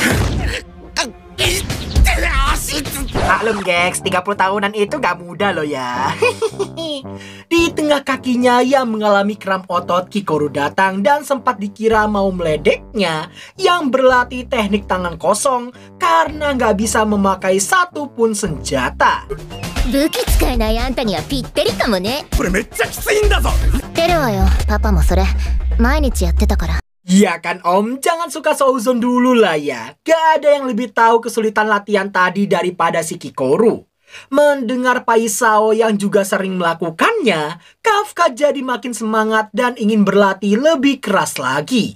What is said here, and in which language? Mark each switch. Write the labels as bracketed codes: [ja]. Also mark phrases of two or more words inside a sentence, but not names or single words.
[id] Maklum gengs, 30 tahunan itu gak mudah loh ya. Di tengah kakinya yang mengalami kram otot, Kikoru datang dan sempat dikira mau meledeknya yang berlatih teknik tangan kosong karena gak bisa memakai satupun senjata. [ja] 武器使えないあんたにはぴったりかもね。これめっちゃきついんだぞ。知ってるわよ、パパもそれ毎日やってたから。 [id] Ya kan om, jangan suka seuzon dulu lah ya. Gak ada yang lebih tahu kesulitan latihan tadi daripada si Kikoru. Mendengar Paisao yang juga sering melakukannya, Kafka jadi makin semangat dan ingin berlatih lebih keras lagi.